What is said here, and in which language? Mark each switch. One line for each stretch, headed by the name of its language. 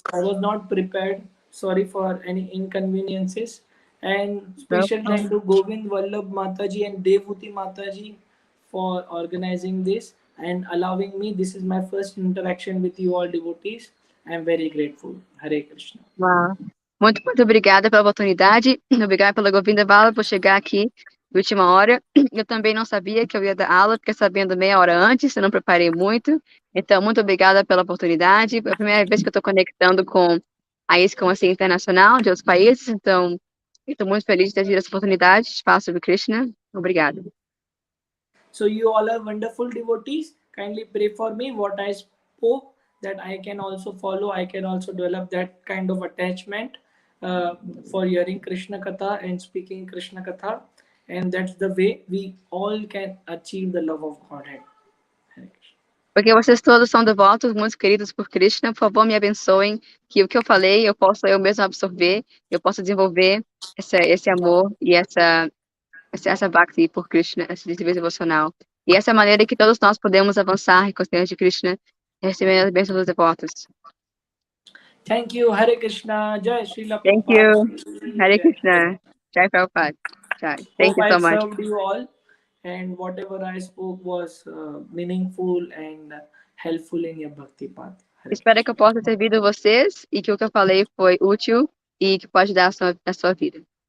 English: I was not prepared. Sorry for any inconveniences. And special thanks to Govind Vallabh Mataji and Devuti Mataji for organizing this and allowing me. This is my first interaction with you all devotees. I am very grateful. Hare Krishna. Wow.
Portuguese: Muito obrigada pela oportunidade. Obrigada pela Govinda Vala por chegar aqui de última hora. Eu também não sabia que eu ia dar aula, fiquei sabendo meia hora antes, eu não preparei muito. Então, muito obrigada pela oportunidade. É a primeira vez que eu estou conectando com a ISKCON assim, internacional de outros países. Então, estou muito feliz de ter tido essa oportunidade de falar sobre Krishna. Obrigada.
English: So you all are wonderful devotees. Kindly pray for me what I spoke, that I can also follow. I can also develop that kind of attachment for hearing Krishna Katha and speaking Krishna Katha. And that's the way we all can achieve the love of Godhead.
Portuguese: Porque vocês todos são devotos, muito queridos por Krishna, por favor, me abençoem, que o que eu falei, eu possa eu mesmo absorver, eu possa desenvolver esse amor e essa bhakti por Krishna, esse desenvolvimento devocional. E essa é a maneira que todos nós podemos avançar em consciência de Krishna, recebendo as bênçãos dos devotos.
English: Thank you. Hare Krishna. Jai Srila Thank Prabhupada. you. Hare Krishna. Jai Prabhupada. Jai. Thank you so much. I served you all, and whatever I spoke was meaningful and helpful in your bhakti path.
Portuguese: Espero que eu possa ter servido vocês e que o que eu falei foi útil e que pode ajudar a sua vida.